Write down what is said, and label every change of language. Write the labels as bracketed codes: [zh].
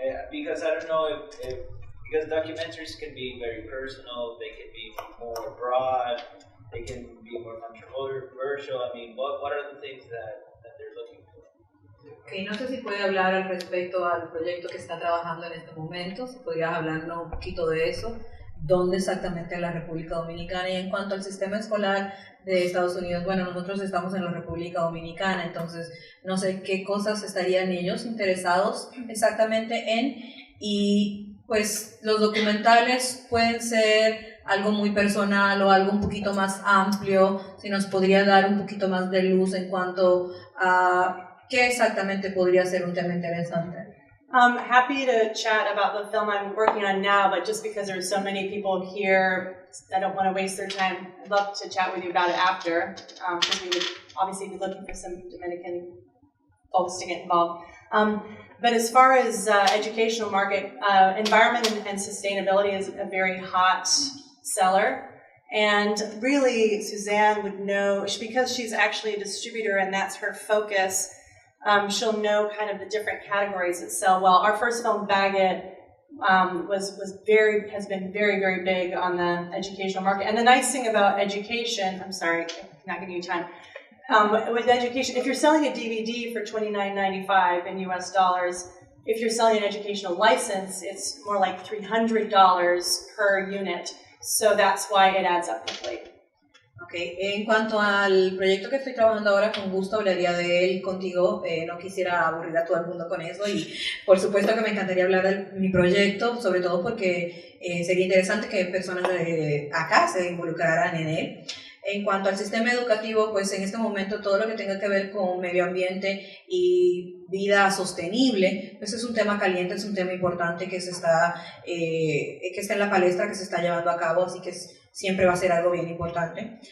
[en] Because I don't know if because documentaries can be very personal, they can be more broad, they can be more controversial. I mean, what are the things that they're looking for? [es] Okay, no sé si puede hablar al respecto al proyecto que está trabajando en este momento, si podrías hablarnos un poquito de eso, dónde exactamente en la República Dominicana. Y en cuanto al sistema escolar de Estados Unidos, bueno, nosotros estamos en la República Dominicana, entonces no sé qué cosas estarían ellos interesados exactamente en, y pues los documentales pueden ser algo muy personal o algo un poquito más amplio, si nos podría dar un poquito más de luz en cuanto a qué exactamente podría ser un tema interesante. [en] Happy to chat about the film I'm working on now, but just because there's so many people here, I don't want to waste their time. I'd love to chat with you about it after, because we would obviously be looking for some Dominican folks to get involved. But as far as educational market, environment and sustainability is a very hot seller. And really, Suzanne would know, because she's actually a distributor and that's her focus, she'll know kind of the different categories that sell well. Our first film, Bag It, has been very, very big on the educational market. And the nice thing about education, I'm sorry, I'm not giving you time. With education, if you're selling a DVD for $29.95 in US dollars, if you're selling an educational license, it's more like $300 per unit. So that's why it adds up quickly. Okay. [es] En cuanto al proyecto que estoy trabajando ahora, con gusto hablaría de él contigo, no quisiera aburrir a todo el mundo con eso y por supuesto que me encantaría hablar de mi proyecto, sobre todo porque sería interesante que personas de acá se involucraran en él. En cuanto al sistema educativo, pues en este momento todo lo que tenga que ver con medio ambiente y vida sostenible, pues es un tema caliente, es un tema importante que está en la palestra, que se está llevando a cabo, así que siempre va a ser algo bien importante.